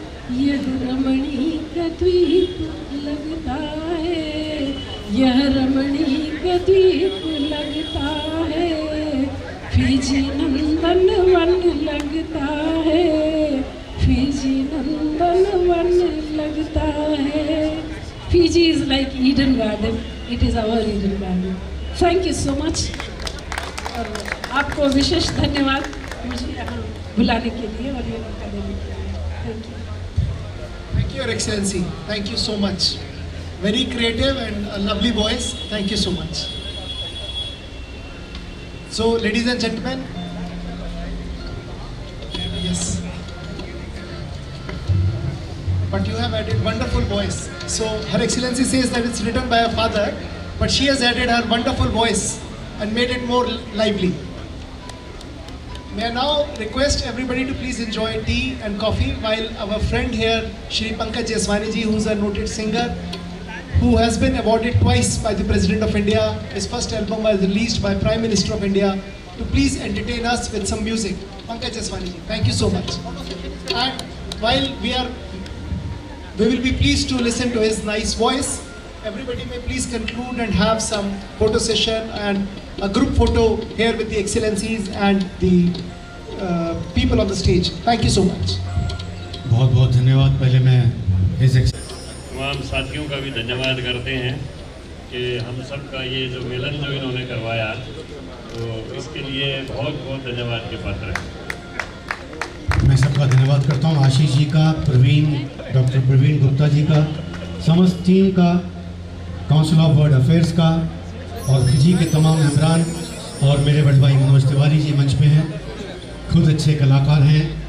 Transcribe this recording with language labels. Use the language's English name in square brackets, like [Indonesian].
[Hindi] यह रमणीक द्वीप लगता है, यह रमणीक द्वीप लगता है, फीजी नंदन वन लगता है, फीजी नंदन वन लगता है। [English] Fiji is like Eden garden, it is our Eden garden. Thank you so much. [Hindi] और आपको विशेष धन्यवाद मुझे यहाँ बुलाने के लिए और ये मौका देने के लिए। [English] Thank you. Thank you, Your Excellency. Thank you so much. Very creative and a lovely voice. Thank you so much. So, ladies and gentlemen, yes. But you have added wonderful voice. So, Her Excellency says that it's written by her father, but she has added her wonderful voice and made it more lively. May I now request everybody to please enjoy tea and coffee while our friend here, Shri Pankaj Jeswani ji, who is a noted singer, who has been awarded twice by the President of India. His first album was released by Prime Minister of India, to please entertain us with some music. Pankaj Jeswani ji, thank you so much. And while we will be pleased to listen to his nice voice, everybody may please conclude and have some photo session and a group photo here with the excellencies and the people on the stage. Thank you so much. [Hindi] बहुत बहुत धन्यवाद। पहले मैं तमाम साथियों का भी धन्यवाद करते हैं कि हम सब का ये जो मिलन जो इन्होंने करवाया, तो इसके लिए बहुत बहुत धन्यवाद के पात्र हैं। मैं सबका धन्यवाद करता हूँ, आशीष जी का, डॉक्टर प्रवीण गुप्ता जी का, समस्त टीम का, काउंसिल ऑफ वर्ल्ड अफेयर्स का, और फिजी के तमाम मेंबरान, और मेरे बड़े भाई मनोज तिवारी जी मंच पे हैं, खुद अच्छे कलाकार हैं।